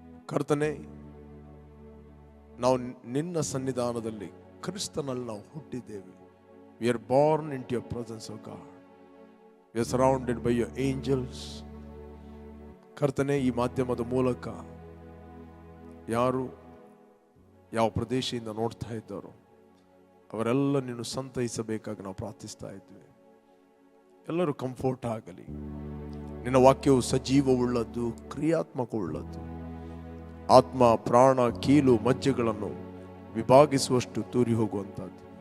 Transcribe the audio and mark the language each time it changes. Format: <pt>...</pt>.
<kn>ಕರ್ತನೆ, ನಾವು ನಿನ್ನ ಸನ್ನಿಧಾನದಲ್ಲಿ ಕ್ರಿಸ್ತನಲ್ಲಿ ನಾವು ಹುಟ್ಟಿದ್ದೇವೆ.</kn> <en>We are born into your presence, O God. We are surrounded by your angels.</en> <kn>ಕರ್ತನೆ, ಈ ಮಾಧ್ಯಮದ ಮೂಲಕ ಯಾರು ಯಾವ ಪ್ರದೇಶದಿಂದ ನೋಡ್ತಾ ಇದ್ದಾರೋ ಅವರೆಲ್ಲ ನೀನು ಸಂತೈಸಬೇಕಾಗಿ ನಾವು ಪ್ರಾರ್ಥಿಸ್ತಾ ಇದ್ವಿ. ಎಲ್ಲರೂ ಕಂಫರ್ಟ್ ಆಗಲಿ. ನಿನ್ನ ವಾಕ್ಯವು ಸಜೀವವುಳ್ಳದ್ದು, ಕ್ರಿಯಾತ್ಮಕವುಳ್ಳದ್ದು, ಆತ್ಮ ಪ್ರಾಣ ಕೀಲು ಮಜ್ಜೆಗಳನ್ನು ವಿಭಾಗಿಸುವಷ್ಟು ತೂರಿ ಹೋಗುವಂಥದ್ದು.</kn>